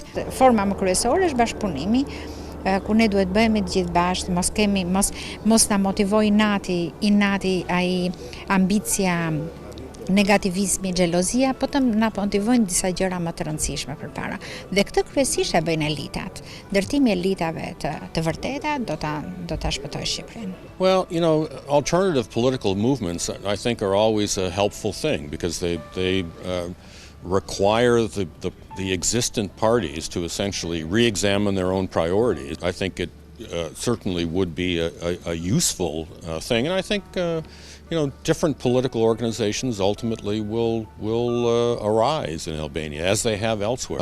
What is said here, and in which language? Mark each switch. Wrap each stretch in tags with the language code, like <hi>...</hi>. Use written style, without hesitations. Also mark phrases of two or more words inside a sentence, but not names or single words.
<sq>Forma më kryesore është bashkëpunimi, ku ne duhet bëhemi të gjithë bashkë, mos na motivoj inati ai ambicia, negativizmi, xhelozia, po të na motivojnë disa gjëra më të rëndësishme përpara. Dhe këtë kryesisht e bëjnë elitat. Ndërtimi i elitave të vërteta do ta shpëtojë Shqipërinë.</sq> <en>Well, alternative political movements, I think, are always a helpful thing because they require the existent parties to essentially re-examine their own priorities. I think it certainly would be a useful thing, and I think different political organizations ultimately will arise in Albania, as they have elsewhere.</en>